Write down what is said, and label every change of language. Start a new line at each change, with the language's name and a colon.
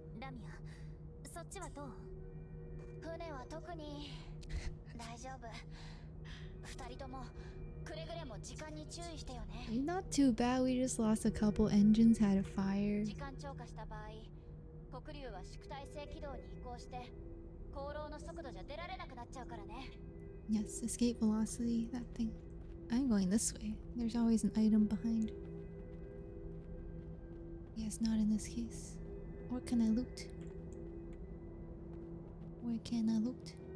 Japanese: ラミアそっちはどう船は特に大丈夫二人ともくれぐれも時間に注意してよね
English: Not too bad, we just lost a couple engines, had a fire.
Japanese: 時間超過した場合黒竜は縮体性軌道に移行して航路の速度じゃ出られなくなっちゃうからね
English: Yes, escape velocity, that thing. I'm going this way. There's always an item behind. Yes, not in this case. What can I loot? Where can I loot?